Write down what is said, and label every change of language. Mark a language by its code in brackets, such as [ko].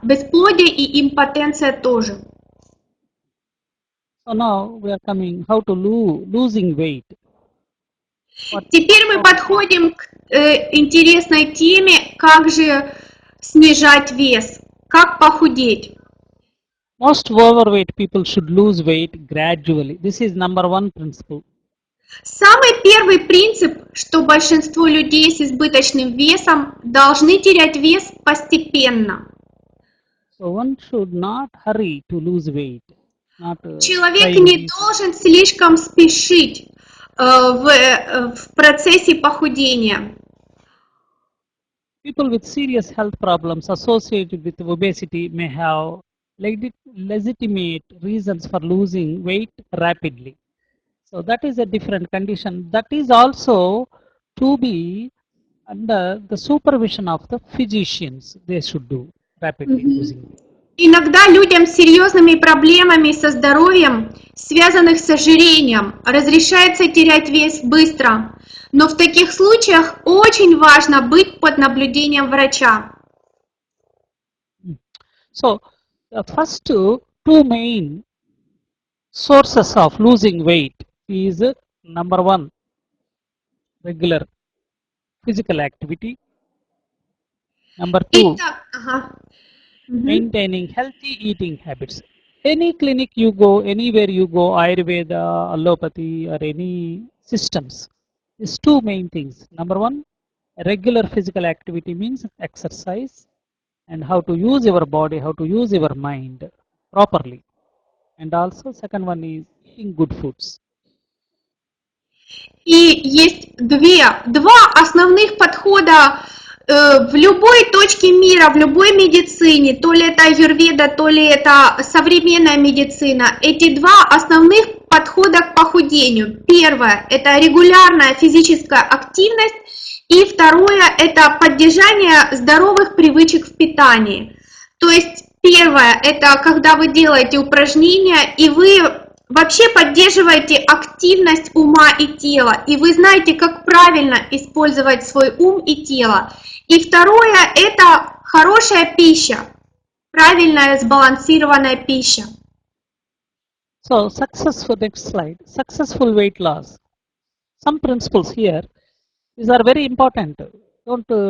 [ru] Бесплодие и импотенция тоже. [en] So now we are coming how to losing weight. [ru] Теперь мы подходим к интересной теме, как же снижать вес, как похудеть. [en] Most overweight people should lose weight gradually. This is number one principle. [ru] Самый первый принцип, что большинство людей с избыточным весом должны терять вес постепенно. [en] So one should not hurry to lose weight. [ru] Человек не должен слишком спешить в процессе похудения. [en] People with serious health problems associated with obesity may have legitimate reasons for losing weight rapidly. So that is a different condition. That is also to be under the supervision of the physicians. They should do rapidly losing weight. [ru] Иногда людям с серьезными проблемами со здоровьем, связанных с ожирением, разрешается терять вес быстро. Но в таких случаях очень важно быть под наблюдением врача. [en] So the first two main sources of losing weight is number one, regular physical activity. Number two, maintaining healthy eating habits. Any clinic you go, anywhere you go, Ayurveda, allopathy, or any systems, these two main things. Number one, regular physical activity means exercise and how to use your body, how to use your mind properly. And also second one is eating good foods. [ru] И есть два основных подхода в любой точке мира, в любой медицине, то ли это аюрведа, то ли это современная медицина. Эти два основных подхода к похудению. Первое – это регулярная физическая активность, и второе – это поддержание здоровых привычек в питании. То есть первое – это когда вы делаете упражнения, и вы вообще поддерживаете активность ума и тела, и вы знаете, как правильно использовать свой ум и тело. И второе – это хорошая пища, правильная сбалансированная пища. [en] So successful, next slide, successful weight loss. Some principles here, these are very important. Don't